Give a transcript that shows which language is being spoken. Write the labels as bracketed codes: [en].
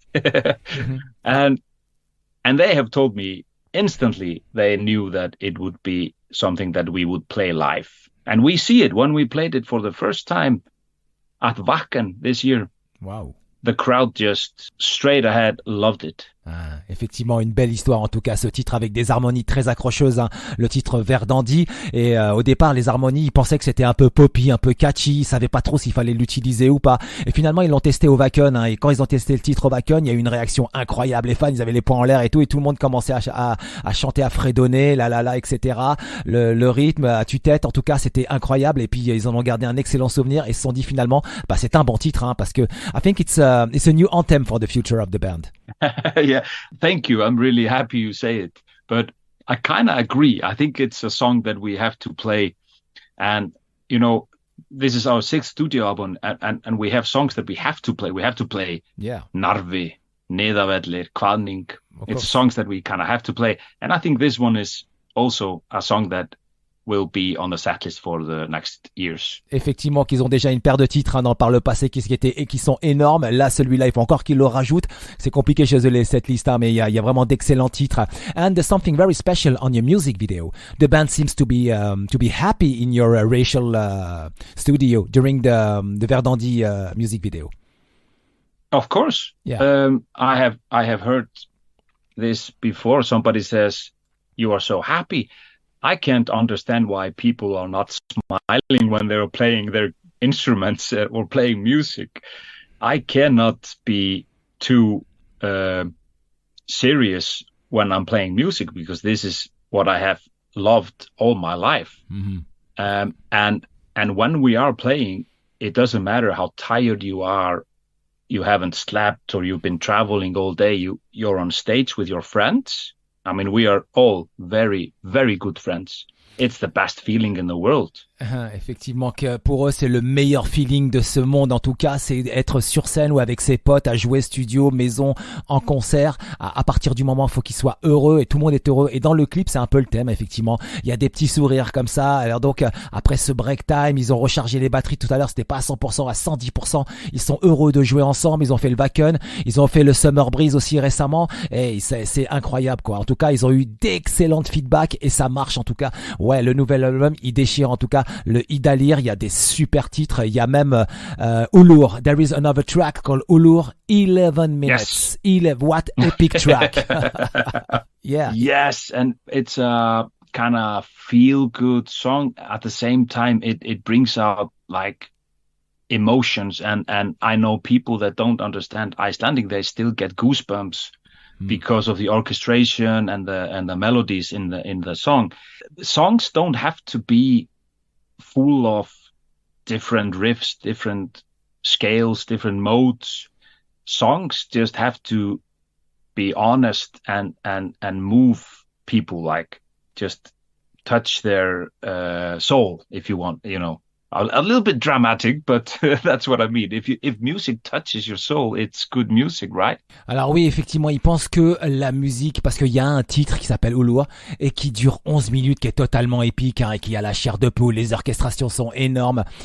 [en] Mm-hmm. And they have told me instantly they knew that it would be something that we would play live. And we see it when we played it for the first time at Wacken this year. Wow. The crowd just straight ahead loved it. [fr] Ah, effectivement, une belle histoire en tout cas, ce titre avec des harmonies très accrocheuses, hein, le titre Verðandi. Et au départ, les harmonies, ils pensaient que c'était un peu poppy, un peu catchy, ils savaient pas trop s'il fallait l'utiliser ou pas. Et finalement, ils l'ont testé au Wacken, hein, et quand ils ont testé le titre au Wacken, il y a eu une réaction incroyable. Les fans, ils avaient les poings en l'air et tout le monde commençait à chanter, à fredonner, etc. Le rythme à tue-tête, en tout cas, c'était incroyable. Et puis ils en ont gardé un excellent souvenir et se sont dit finalement, bah c'est un bon titre, hein, parce que [en] I think it's a new anthem for the future of the band. Yeah, thank you. I'm really happy you say it. But I kind of agree. I think it's a song that we have to play. And, you know, this is our 6th studio album, and we have songs that we have to play. We have to play Narvi, Níðhöggur, Kvalning. It's songs that we kind of have to play. And I think this one is also a song that will be on the setlist for the next years. [fr] Effectivement, qu'ils ont déjà une paire de titres, hein, dans par le passé qui sont énormes. Là, celui-là, il faut encore qu'ils le rajoutent. C'est compliqué chez eux les setlists, hein, mais il y a vraiment d'excellents titres. [en] And there's something very special on your music video. The band seems to be happy in your racial studio during the Verðandi music video. Of course. Yeah. I have heard this before. Somebody says, "You are so happy." I can't understand why people are not smiling when they're playing their instruments or playing music. I cannot be too serious when I'm playing music, because this is what I have loved all my life. Mm-hmm. And when we are playing, it doesn't matter how tired you are, you haven't slept, or you've been traveling all day, you're on stage with your friends. I mean, we are all very, very good friends. It's the best feeling in the world. [fr] Effectivement, que pour eux, c'est le meilleur feeling de ce monde. En tout cas, c'est être sur scène ou avec ses potes, à jouer studio, maison, en concert. À partir du moment, il faut qu'ils soient heureux, et tout le monde est heureux. Et dans le clip, c'est un peu le thème, effectivement. Il y a des petits sourires comme ça. Alors donc, après ce break time, ils ont rechargé les batteries tout à l'heure. C'était pas à 100%, à 110%. Ils sont heureux de jouer ensemble. Ils ont fait le Wacken. Ils ont fait le Summer Breeze aussi récemment. Et c'est incroyable, quoi. En tout cas, ils ont eu d'excellentes feedbacks et ça marche, en tout cas. Ouais, le nouvel album, il déchire, en tout cas. Le Ýdalir, il y a des super titres. Il y a même Ullur. [en] There is another track called Ullur, 11 minutes. Yes. What epic track. Yeah. Yes, and it's a kind of feel-good song. At the same time, it brings out like emotions, and I know people that don't understand Icelandic, they still get goosebumps because of the orchestration and the melodies in the song. Songs don't have to be full of different riffs, different scales, different modes. Songs just have to be honest and move people, like just touch their soul, if you want, you know. a little bit dramatic, but that's what I mean. If music touches your soul, it's good music, right? [fr] Alors oui, effectivement, il pense que la musique, parce qu'il y a un titre qui s'appelle Ullur et qui dure 11 minutes, qui est totalement épique, hein, et qui a la chair de poule, les orchestrations sont énormes.